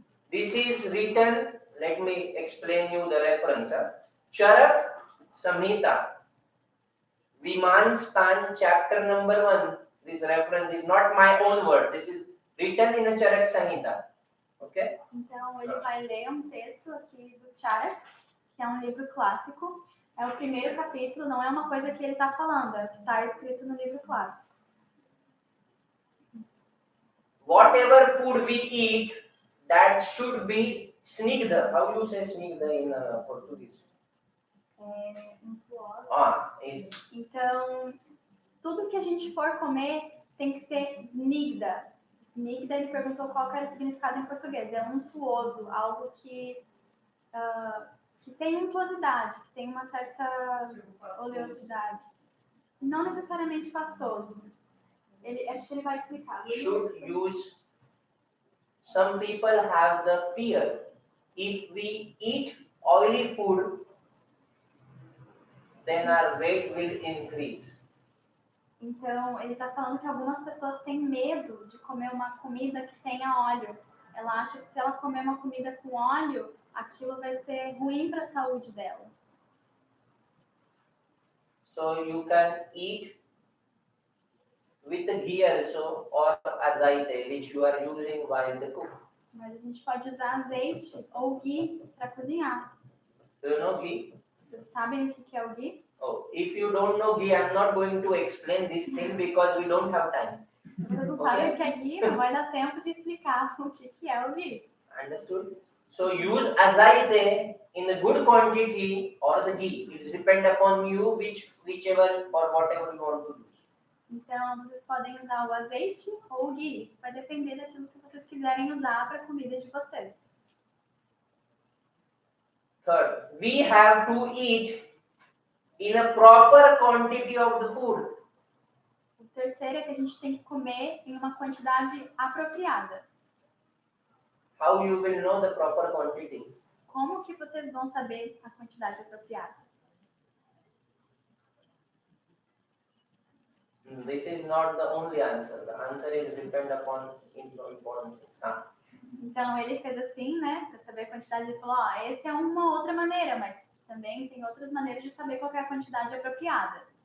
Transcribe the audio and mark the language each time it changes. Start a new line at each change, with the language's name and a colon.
English: This is written, let me explain you the reference. Charak Samhita. Viman Stan chapter number 1. This reference is not my own word. This is written in a Charak Samhita. Okay?
Portuguese: Então, ele vai ler um texto aqui do Charak, que é um livro clássico. É o primeiro capítulo, não é uma coisa que ele está falando, é o que está escrito no livro clássico.
English: Whatever food we eat, that should be snigdha. How you say snigdha in Portuguese?
Portuguese: É untuoso.
English: Is
Portuguese: Então, tudo que a gente for comer tem que ser snigdha. Snigdha, ele perguntou qual que era o significado em português. É untuoso, algo que tem untuosidade, que tem uma certa oleosidade. Não necessariamente pastoso. Acho que ele vai explicar.
English: should use. Some people have the fear. If we eat oily food, then our weight will increase.
Portuguese: Então, ele está falando que algumas pessoas têm medo de comer uma comida que tenha óleo. Ela acha que se ela comer uma comida com óleo, aquilo vai ser ruim para a saúde dela.
English: So you can eat with the ghee also or azaite, which you are using while the cook.
Portuguese: Mas a gente pode usar azeite ou ghee para cozinhar.
English: Do you know ghee?
Portuguese: Vocês sabem o que é o ghee?
English: Oh, if you don't know ghee, I'm not going to explain this thing because we don't have time.
Portuguese: Se vocês não sabem o que é ghee, não vai dar tempo de explicar o que é o ghee.
English: Understood? So use azaite in a good quantity or the ghee. It depends upon you whichever or whatever you want to use.
Portuguese: Então, vocês podem usar o azeite ou o ghee. Isso vai depender daquilo que vocês quiserem usar para a comida de vocês.
English: Third, we have to eat in a proper quantity of the food.
Portuguese: O terceiro é que a gente tem que comer em uma quantidade apropriada.
English: How you will know the proper quantity?
Portuguese: Como que vocês vão saber a quantidade apropriada?
English: This is not the only answer. The answer is depend upon important things.
Portuguese: Então, ele fez assim, né, para saber a quantidade, ele falou, essa é uma outra maneira, mas também tem outras maneiras de saber qual é a quantidade apropriada.